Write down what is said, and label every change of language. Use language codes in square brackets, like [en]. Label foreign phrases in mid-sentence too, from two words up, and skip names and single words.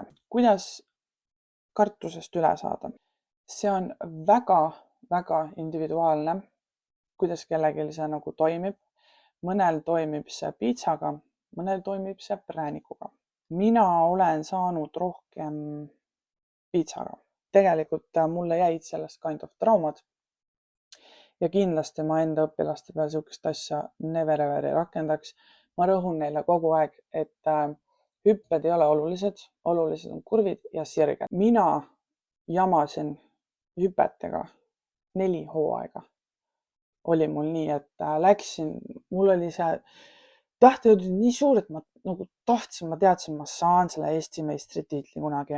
[et] Kuidas kartusest üle saada? See on väga individuaalne, kuidas kellelgi see nagu toimib. Mõnel toimib see piitsaga, mõnel toimib see präänikuga. Mina olen saanud rohkem piitsaga. Tegelikult mulle jäid sellest [en] kind of [et] traumad. Ja kindlasti ma enda õpilaste peal siukest asja [en] never ever [et] ei rakendaks. Ma rõhun neile kogu aeg, et hüpped ei ole olulised on kurvid ja sirged. Mina jamasin hüpetega 4 hooaega. Oli mul nii, et läksin, mul oli see tahtejõud nii suur, et ma nagu tahtsin, ma teadsin, ma saan selle Eesti meistritiitli kunagi.